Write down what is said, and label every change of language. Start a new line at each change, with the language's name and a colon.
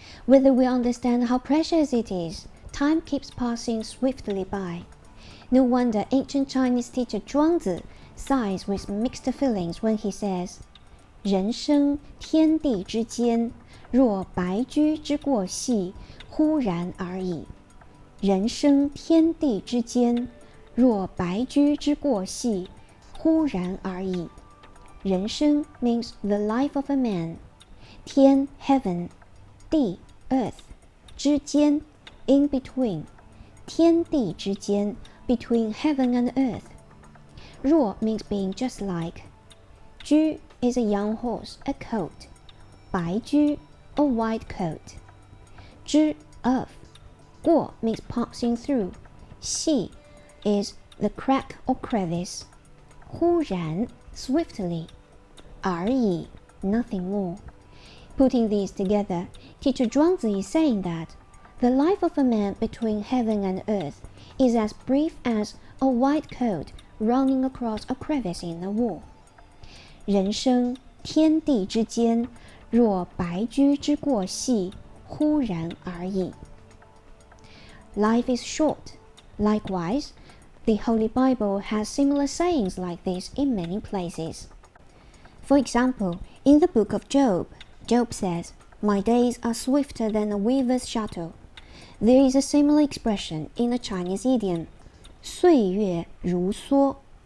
English: Whether we understand how precious it is, time keeps passing swiftly by. No wonder ancient Chinese teacher Zhuangzi sighs with mixed feelings when he says,
Chinese: 人生天地之间，若白驹之过隙，忽然而已。人生天地之间，若白驹之过隙，忽然而已。
English: 人生 means the life of a man. 天 heaven, 地 earth, 之间 in between. 天地之间 between heaven and earth. 若 means being just like. 驹 is a young horse, a coat. 白驹 a white coat. 之 of. 过 means passing through. 隙 is the crack or crevice. 忽然 swiftly. 而已 nothing more. Putting these together, teacher Zhuangzi is saying that the life of a man between heaven and earth is as brief as a white coat running across a crevice in the wall.
Chinese: 人生天地之间，若白驹之过隙，忽然而已。
English: Life is short. Likewise, the Holy Bible has similar sayings like this in many places. For example, in the book of Job, Job says, "My days are swifter than a weaver's shuttle." There is a similar expression in the Chinese idiom,
Chinese: 岁月如梭.